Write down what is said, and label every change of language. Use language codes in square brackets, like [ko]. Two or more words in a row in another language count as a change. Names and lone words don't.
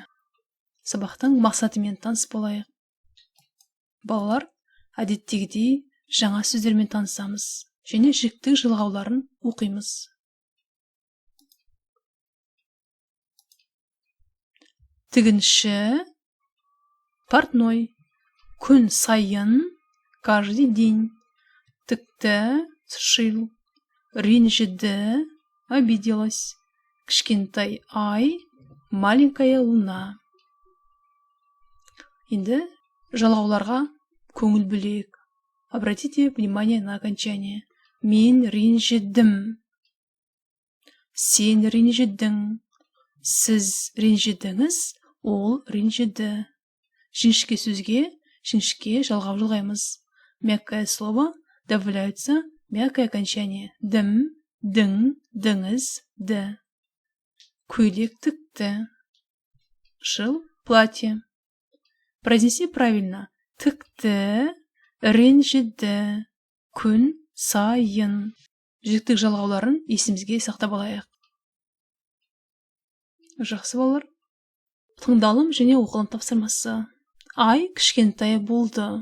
[kk] Сабақтың мақсатымен таныс болайық. Балалар, әдеттегідей жаңа сөздермен танысамыз және жіктік жылғауларын оқимыз. Тігінші, портной, күн сайын, [ru] каждый день, [kk] тікті, сшил, ренжіді, обиделась, кішкентай ай, [ru] маленькая луна. [kk] Енді жалғауларға көңіл бөлейік. [ru] Обратите внимание на окончание. [kk] Мен ренжідім. Сен ренжідің. Сіз ренжідіңіз, ол ренжіді. Жіңішке сөзге жіңішке жалғау жалғаймыз. [ru] Мягкое слово добавляется мягкое окончание. [kk] Дім, дің, діңіз, ді. Көйлек тікті. [ru] Шил платье. Произнеси правильно. [kk] Тікті, ренжіді, күн сайын. Жіктік жалғауларын есімізге сақтап алайық. Жақсы балалар. Тыңдалым және оқылым тапсырмасы. Ай кішкентай болды.